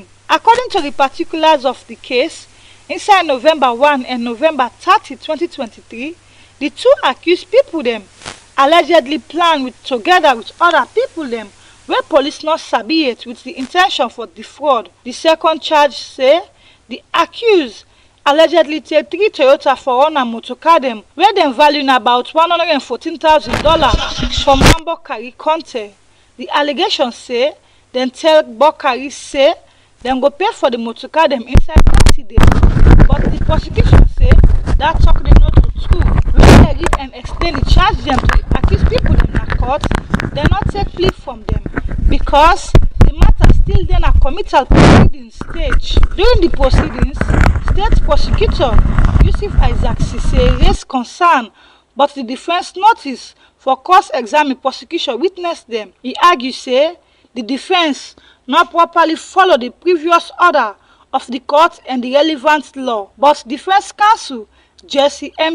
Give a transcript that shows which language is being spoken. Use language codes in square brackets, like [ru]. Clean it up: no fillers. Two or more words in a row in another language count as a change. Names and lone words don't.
[pcm] According to the particulars of the case, inside November 1 and November 30, 2023, the two accused people dem allegedly plan together with other people dem wey police not sabi yet with the intention for defraud. The second charge say the accused allegedly take 3 Toyota 4Runner motorcar dem wey dem value na about $114,000 from one Bokari Conte. The allegation say dem tell Bokari say dem go pay for the motorcar dem inside 30 days, but the prosecution say that talk dey not to true. When they read and explain the charge dem to the accused people dem na court, dem not take plea from them because the matter still dey na committal proceedings stage. During the proceedings, state prosecutor Yusuf Isaac Sise raised concern, but the defense notice for cross-examine prosecution witness them. He argued say the defense not properly follow the previous order of the court and the relevant law, but defense counsel Jesse M.